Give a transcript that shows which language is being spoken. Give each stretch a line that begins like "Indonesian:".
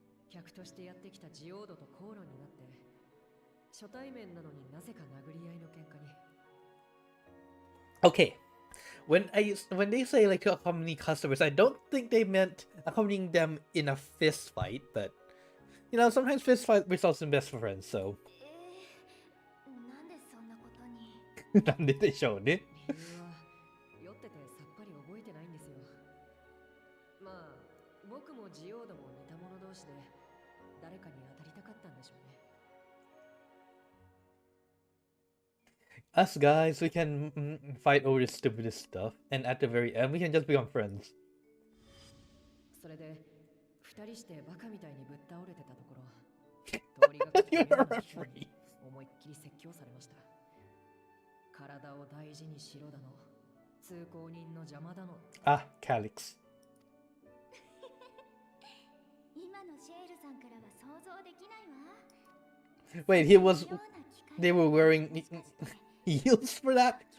Japanese: 客としてやってきたジオードと口論になって、初対面なのになぜか殴り合いの喧嘩に。
English: Okay. When they say like to accompany customers, I don't think they meant accompanying them in a fist fight, but you know, sometimes fist fight results in best friends, so.
Japanese: なんでそんなことに。なんででしょうね。理由は酔っててさっぱり覚えてないんですよ。まあ僕もジオードも似た者同士で誰かに当たりたかったんでしょうね。
English: Us guys, we can fight over the stupidest stuff, and at the very end, we can just become friends.
Japanese: それで二人してバカみたいにぶっ倒れてたところ、通りがかった目の前の人に思いっきり説教されました。体を大事にしろだの、通行人の邪魔だの。
English: Ah, Calix.
Japanese: 今のシェールさんからは想像できないわ。
English: Wait, they were wearing heels for that?